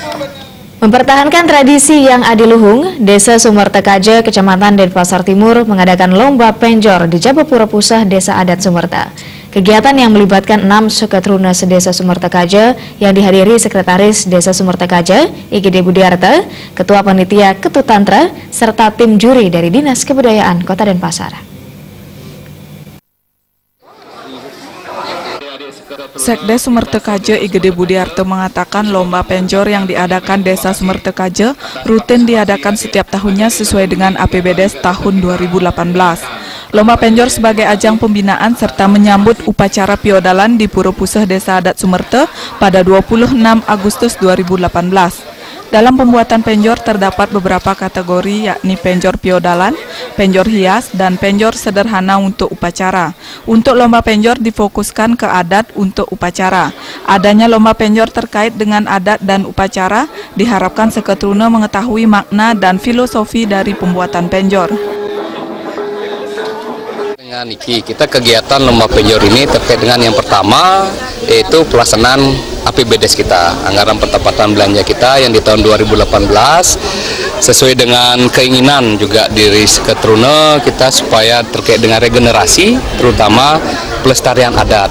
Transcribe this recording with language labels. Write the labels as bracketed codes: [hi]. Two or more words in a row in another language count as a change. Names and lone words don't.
[id] Mempertahankan tradisi yang adiluhung, Desa Sumertekaje, Kecamatan Denpasar Timur mengadakan lomba penjor di Jabapura Pusah Desa Adat Sumerta. Kegiatan yang melibatkan 6 suketruna sedesa Sumertekaje yang dihadiri Sekretaris Desa Sumertekaje, IGD Budiarto, Ketua Panitia Ketutantra, serta tim juri dari Dinas Kebudayaan Kota Denpasar. Sekdes Sumertekaje IGD Budiarto mengatakan lomba penjor yang diadakan Desa Sumertekaje rutin diadakan setiap tahunnya sesuai dengan APBDes tahun 2018. Lomba penjor sebagai ajang pembinaan serta menyambut upacara piodalan di Pura Pusah Desa Adat Sumerte pada 26 Agustus 2018. Dalam pembuatan penjor terdapat beberapa kategori yakni penjor piodalan, penjor hias, dan penjor sederhana untuk upacara. Untuk lomba penjor difokuskan ke adat untuk upacara. Adanya lomba penjor terkait dengan adat dan upacara diharapkan seketruna mengetahui makna dan filosofi dari pembuatan penjor. Dengan Niki, kita kegiatan lomba penjor ini terkait dengan yang pertama yaitu pelaksanaan APBDes kita, anggaran pendapatan belanja kita yang di tahun 2018 sesuai dengan keinginan juga diri Seketruna kita supaya terkait dengan regenerasi terutama pelestarian adat.